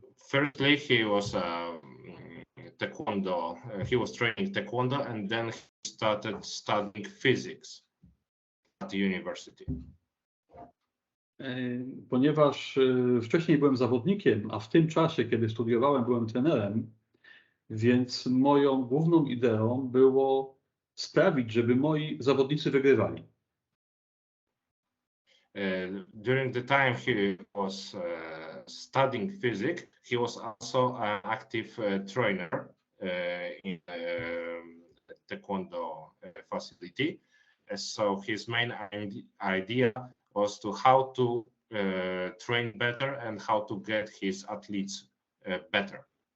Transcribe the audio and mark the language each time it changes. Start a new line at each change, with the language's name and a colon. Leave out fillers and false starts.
English: Firstly, he was Taekwondo. He was training Taekwondo, and then he started studying physics at the university.
Polish: Ponieważ wcześniej byłem zawodnikiem, a w tym czasie, kiedy studiowałem, byłem trenerem, więc moją główną ideą było sprawić, żeby moi zawodnicy wygrywali.
English: During the time he was studying physics, he was also an active trainer in the Taekwondo facility. So his main idea was to how to train better and how to get his athletes better.